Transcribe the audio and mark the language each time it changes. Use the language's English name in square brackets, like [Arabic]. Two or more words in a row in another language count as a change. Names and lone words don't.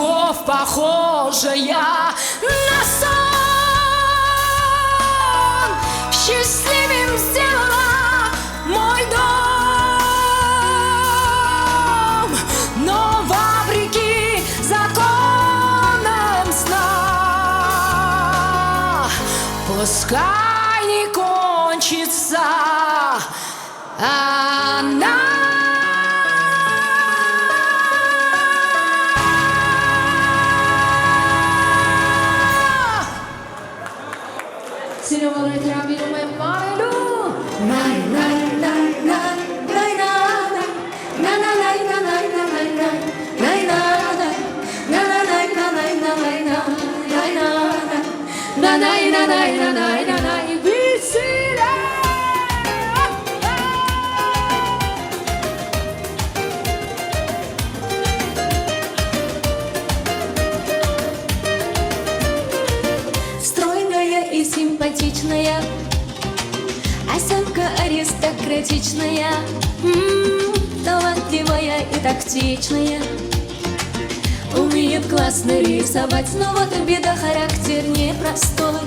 [Russian] любовь, похожая на сон, счастливым сделала мой дом, но вопреки законам сна, пускай не кончится она. [Armenian] Սիրողները հրավիրում եմ մարելու Նայ, նայ, նայ, նայ, նայ, նայ, նայ, նայ, նայ, նայ, նայ, նայ, նայ, նայ, նայ, նայ, վիսիրե [Russian] Стройная и симпатичная, осанка аристократичная, талантливая и тактичная, умеет классно рисовать, но вот беда, характер непростой.